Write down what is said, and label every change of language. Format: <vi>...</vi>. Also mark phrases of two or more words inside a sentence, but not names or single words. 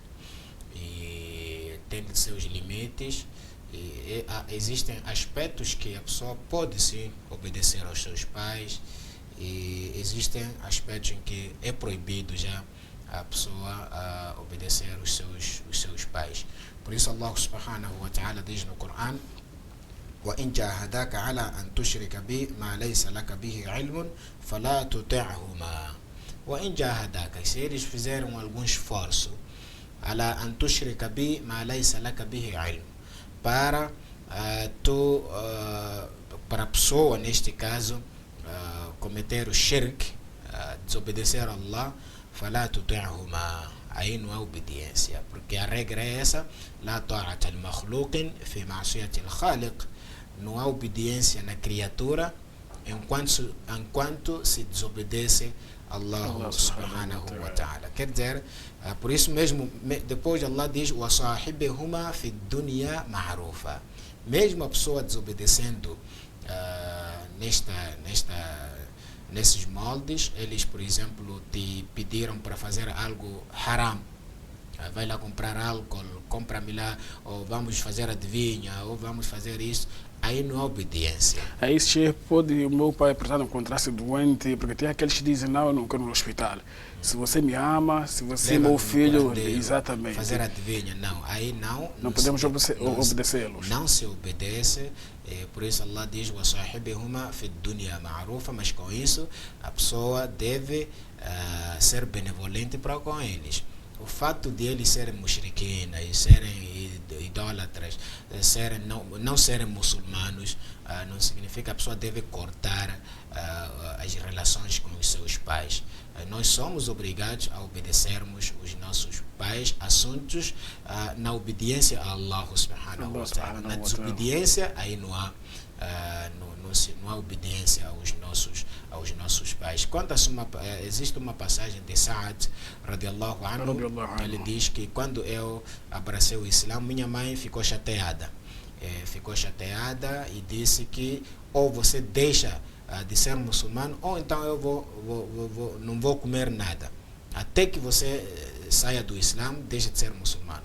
<pt>E tem seus limites. Existem aspectos que a pessoa pode sim obedecer aos seus pais, e existem aspectos em que é proibido já a pessoa obedecer os seus pais. Por isso Allah</pt> <ar>سبحانه وتعالى</ar> <pt>diz no Coran:</pt> <ar>وَإِنْ جَاهَدَاكَ عَلَىٰ أَنْ تُشْرِكَ بِي مَا لَيْسَ لَكَ بِهِ عِلْمٌ فَلَا تُطِعْهُمَا. وَإِنْ جَاهَدَاكَ,</ar> <pt>se eles fizeram algum esforço,</pt> <ar>عَلَىٰ أَنْ تُشْرِكَ بِي مَا لَيْسَ لَكَ بِهِ عِلْمٌ,</ar> <pt>para a pessoa, neste caso, cometer o shirk, desobedecer a Allah,</pt> <ar>فَلَا تُطِعْهُمَا,</ar> <pt>aí não há obediência, porque a regra é essa:</pt> <ar>لَا طَاعَةَ الْمَخْلُوقٍ فِي مَعْصِيَةِ الْخَالِقِ.</ar> <pt>Não há obediência na criatura enquanto se desobedece Allah</pt> <ar>سبحانه وتعالى.</ar> <pt>Quer dizer, por isso mesmo, depois Allah diz:</pt> <ar>وَصَاحِبِهُمَا فِي الدُّنْيَا مَعْرُوفًا.</ar> <pt>Mesmo a pessoa desobedecendo nesses moldes, eles, por exemplo, te pediram para fazer algo haram, vai lá comprar álcool, compra-me lá, ou vamos fazer adivinha, ou vamos fazer isso, aí não há obediência. Aí, Sheikh, pode o meu pai, portanto, encontrar-se doente, porque tem aqueles que dizem: não, eu não quero no hospital. Se você me ama, se você é meu filho, exatamente. Fazer adivinha, não. Aí não podemos obedecê-los. Não se obedece. Por isso Allah diz:</pt> <ar>وَصَاحِبِهُمَا فِي الدُّنْيَا مَعْرُوفًا.</ar> <pt>Mas com isso, a pessoa deve ser benevolente para com eles. o fato de eles serem mushriquina e serem idólatras, não serem muçulmanos, não significa que a pessoa deve cortar as relações com os seus pais. Nós somos obrigados a obedecermos os nossos pais, assuntos na obediência a Allah</pt> <ar>سبحانه وتعالى.</ar> <pt>Na desobediência, aí não há obediência aos nossos pais. Existe uma passagem de Sa'ad</pt> <ar>رضي الله عنه,</ar> <pt>ele diz que quando eu abracei o Islã, minha mãe ficou chateada e disse que ou você deixa de ser muçulmano, ou então eu não vou comer nada até que você saia do Islã, deixe de ser muçulmano.</pt>